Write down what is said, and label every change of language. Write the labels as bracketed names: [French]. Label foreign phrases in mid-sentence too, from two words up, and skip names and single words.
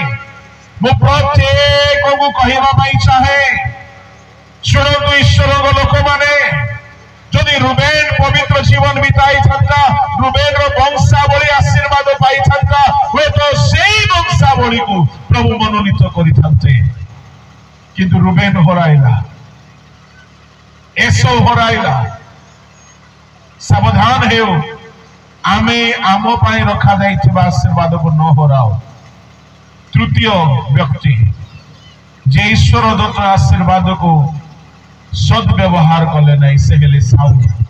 [Odia] ମୁ ପ୍ରତ୍ୟେକ କୁ କହିବା ପାଇ ଚାହେଁ, ଶୁଣ ଈଶ୍ୱର ଲୋକ ମାନେ ଯଦି ରୁବେନ ପବିତ୍ର ଜୀବନ ବିତାଇ ଥା, ରୁବେନ ବଂଶାବଳୀ ଆଶୀର୍ବାଦ ପାଇ ଥା, ତେବେ ତ ସେଇ ବଂଶାବଳୀ କୁ ପ୍ରଭୁ ମନୋନୀତ କରିଥାନ୍ତେ। କିନ୍ତୁ ରୁବେନ ହରାଇଲା, ଏସୌ ହରାଇଲା। ସାବଧାନ ହୁଅ, ଆମେ ଆମ ପାଇଁ ରଖା ଯାଇଥିବା ଆଶୀର୍ବାଦ କୁ ନ ହରାଅ। ତୃତୀୟ ବ୍ୟକ୍ତି ଯେ ଈଶ୍ୱର ଦତ୍ତ ଆଶୀର୍ବାଦ କୁ ସଦ୍ବ୍ୟବହାର କଲେ ନାହିଁ, ସେ ହେଲେ ସାଉଲ।